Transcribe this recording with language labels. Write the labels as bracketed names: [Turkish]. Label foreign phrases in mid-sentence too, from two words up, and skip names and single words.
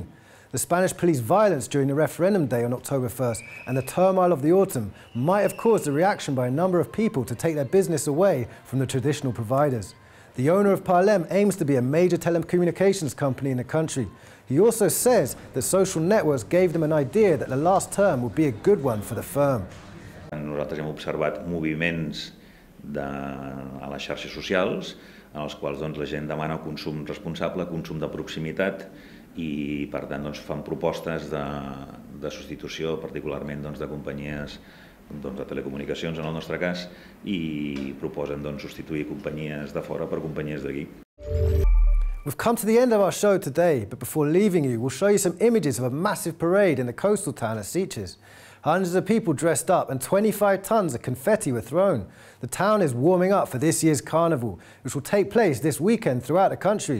[English] The Spanish police violence during the referendum day on October 1st and the turmoil of the autumn might have caused a reaction by a number of people to take their business away from the traditional providers. The owner of Parlem aims to be a major telecommunications company in the country. He also says that social networks gave them an idea that the last term would be a good one for the firm. [Catalan] Nosaltres hem observat moviments a les xarxes socials en els quals la gent demana consum responsable, consum de proximitat, i per tant fan propostes de substitució, particularment de companyies de telecomunicacions en el nostre cas, i proposen substituir companyies de fora per companyies d'aquí. [English] We've come to the end of our show today, but before leaving you, we'll show you some images of a massive parade in the coastal town of Sitges. Hundreds of people dressed up and 25 tons of confetti were thrown. The town is warming up for this year's Carnival, which will take place this weekend throughout the country.